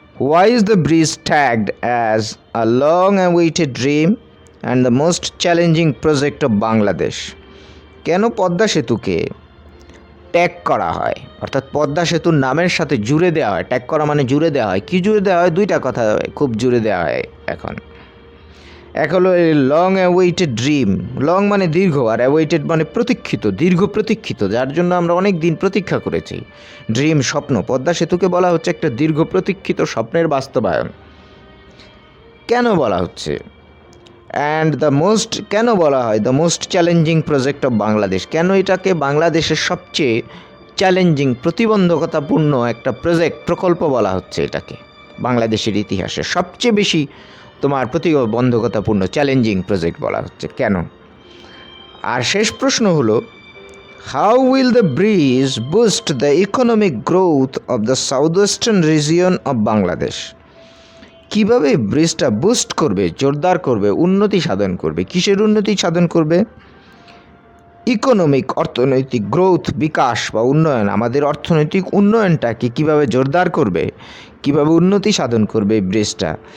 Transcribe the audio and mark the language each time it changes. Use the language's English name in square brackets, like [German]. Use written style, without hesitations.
[English] Why is the bridge tagged as a long-awaited dream and the most challenging project of Bangladesh? [Bangla] কেন Padma সেতুকে tag করা হয়, অর্থাৎ পদ্মা সেতুর নামের সাথে জুড়ে দেওয়া হয়? ট্যাগ করা মানে জুড়ে দেওয়া হয়। কি জুড়ে দেওয়া হয়? দুইটা কথা খুব জুড়ে দেওয়া হয় এখন। এক হলো [English] long awaited dream, [Bangla] লং মানে দীর্ঘ, আর অ্যাওয়েটেড মানে প্রতীক্ষিত, দীর্ঘ প্রতীক্ষিত, যার জন্য আমরা অনেক দিন প্রতীক্ষা করেছি। ড্রিম, স্বপ্ন। পদ্মা সেতুকে বলা হচ্ছে একটা দীর্ঘ প্রতীক্ষিত স্বপ্নের বাস্তবায়ন। কেন বলা হচ্ছে? [English] and [Bangla] কেন বলা হয় [English] The most challenging project of Bangladesh? [Bangla] কেন এটাকে বাংলাদেশের সবচেয়ে চ্যালেঞ্জিং, প্রতিবন্ধকতাপূর্ণ একটা প্রকল্প বলা হচ্ছে? এটাকে বাংলাদেশের ইতিহাসে সবচেয়ে বেশি তোমার প্রতিবন্ধকতাপূর্ণ চ্যালেঞ্জিং প্রজেক্ট বলা হচ্ছে কেন? আর শেষ প্রশ্ন হলো, [English] How will the bridge boost the economic growth of the southwestern region of Bangladesh? [Bangla] কিভাবে ব্রিজটা বুস্ট করবে, জোরদার করবে, উন্নতি সাধন করবে? কিসের উন্নতি সাধন করবে? ইকোনমিক, অর্থনৈতিক গ্রোথ, বিকাশ বা উন্নয়ন, আমাদের অর্থনৈতিক উন্নয়নটাকে কিভাবে জোরদার করবে, কিভাবে উন্নতি সাধন করবে এই ব্রিজটা?